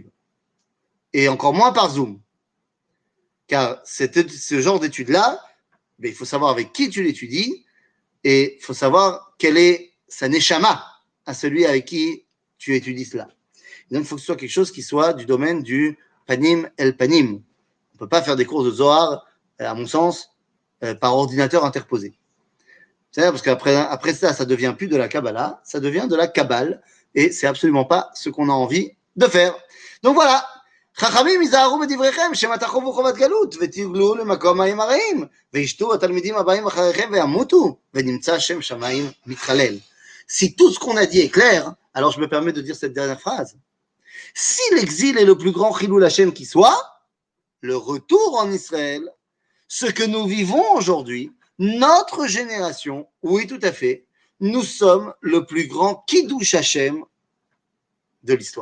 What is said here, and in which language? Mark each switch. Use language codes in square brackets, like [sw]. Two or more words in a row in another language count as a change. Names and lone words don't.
[fr] Et encore moins par Zoom. Car ce genre d'études-là, il faut savoir avec qui tu l'étudies et il faut savoir quelle est sa neshama à celui avec qui tu étudies cela. Et donc, il faut que ce soit quelque chose qui soit du domaine du [he] פנים אל פנים. [fr] On ne peut pas faire des cours de Zohar, à mon sens, par ordinateur interposé. C'est-à-dire parce qu'après ça, ça devient plus de la Kabbalah, ça devient de la Kabbale, et c'est absolument pas ce qu'on a envie de faire. Donc voilà. [he] חכמים יזהרו בדבריכם שמא תחובו חובת גלות ותגלו למקום מים הרעים וישתו התלמידים הבאים אחריכם וימותו ונמצא שם שמיים מתחלל. [fr] Si tout ce qu'on a dit est clair, alors je me permets de dire cette dernière phrase. Si l'exil est le plus grand [he] חילול השם [fr] qui soit, le retour en Israël, ce que nous vivons aujourd'hui, notre génération, oui tout à fait, nous sommes le plus grand [he] קידוש השם [fr] de l'histoire.